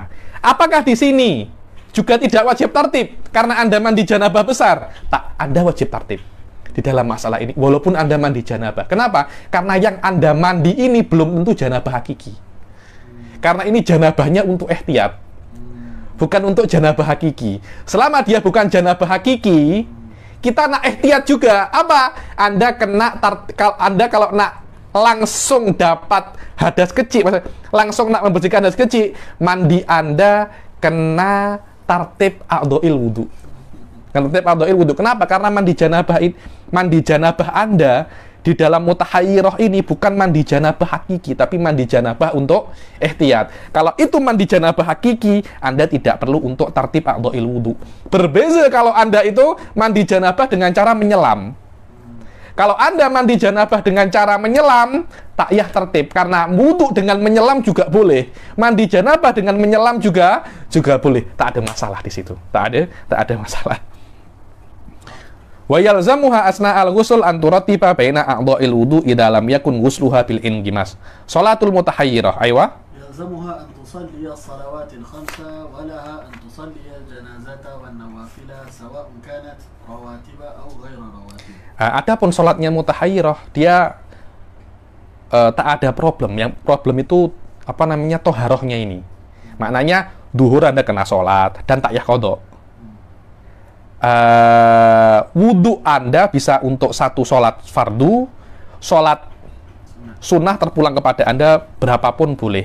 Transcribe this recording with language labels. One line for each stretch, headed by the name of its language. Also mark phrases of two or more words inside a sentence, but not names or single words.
Malay: Apakah di sini juga tidak wajib tertib karena Anda mandi janabah besar? Tak, Anda wajib tertib di dalam masalah ini, walaupun Anda mandi janabah. Kenapa? Karena yang Anda mandi ini belum tentu janabah hakiki. Karena ini janabahnya untuk ihtiyat, bukan untuk janabah hakiki. Selama dia bukan janabah hakiki, kita nak ihtiyat juga. Apa? Anda kalau nak langsung dapat hadas kecil, langsung nak membersihkan hadas kecil, mandi Anda kena
Arabic: ترتيب أعضاء الوضوء. ترتيب أعضاء الوضوء.
Malay: Kenapa? Karena mandi janabah Anda di dalam mutahayyirah ini bukan mandi janabah hakiki, tapi mandi janabah untuk ihtiyat. Kalau itu mandi janabah hakiki, Anda tidak perlu untuk
Arabic: ترتيب أعضاء الوضوء.
Malay: Berbeza kalau Anda itu mandi janabah dengan cara menyelam. Kalau Anda mandi janabah dengan cara menyelam, tak yah tertib, karena wudu dengan menyelam juga boleh. Mandi janabah dengan menyelam juga boleh. Tak ada masalah di situ. Tak ada masalah.
Arabic: ويلزمها أثناء الغسل أن ترتب بين أعضاء الوضوء إذا لم يكن غسلها بالانغماس. صلاة المتحيرة. Aywa. يلزمها أن تصلي الصلوات الخمسة ولها أن تصلي الجنازة والنوافل سواء كانت رواتب أو غير رواتب.
Malay: Adapun sholatnya mutahayyirah, dia tak ada problem. Yang problem itu toharohnya ini. Maknanya duhur Anda kena sholat dan tak yah qadha. Wudu Anda bisa untuk satu sholat fardu, sholat sunnah terpulang kepada Anda berapapun boleh.